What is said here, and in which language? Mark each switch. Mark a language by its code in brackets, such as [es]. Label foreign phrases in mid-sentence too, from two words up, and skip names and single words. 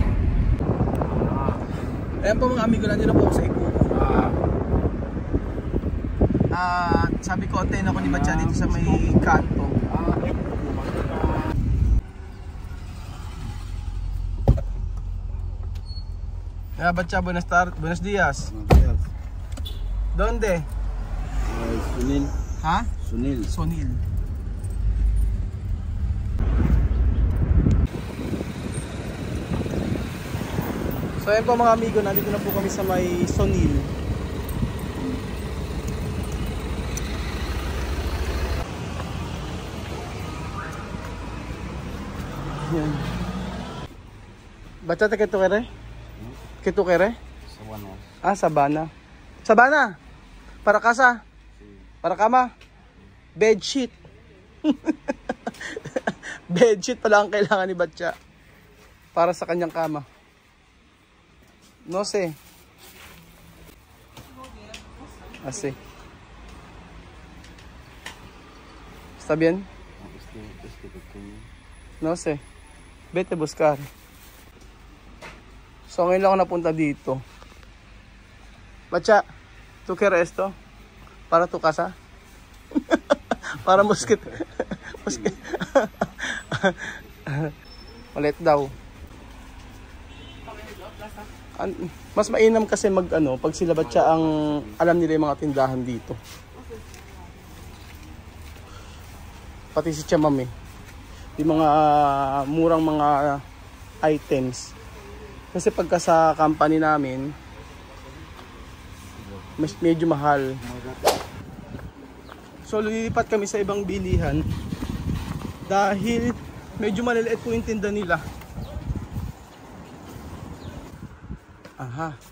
[tl] Ayan po mga amigo, nandito po ako sa Ipo. Sabi ko antayin ako ni Batcha dito sa may kanto. Batcha, [es] buenos días. ¿Dónde? Sunil. Ha? Sunil. Sunil. [tl] So ayan po mga amigo, nandito na po kami sa may Sunil. Yan. Batcha, [es] ¿qué tú quieres? ¿Qué tú quieres? Sabana. Sabana. Sabana? Para casa? [tl] Para kama? Bedsheet. Bedsheet pala ang kailangan ni Batcha para sa kanyang kama. [es] No sé. Así. ¿Está bien? No sé. Vete buscar. [tl] So ngayon lang ako napunta dito. Batcha, [es] ¿tú quieres esto? Para tu casa? Para mosquito. [tl] Malit daw. Mas mainam kasi pag sila Batcha ang alam nila yung mga tindahan dito. Pati si Chamame. Yung mga murang mga items. Kasi pagka sa company namin, medyo mahal. So lilipat kami sa ibang bilihan dahil medyo maliliit po yung tinda nila. Aha.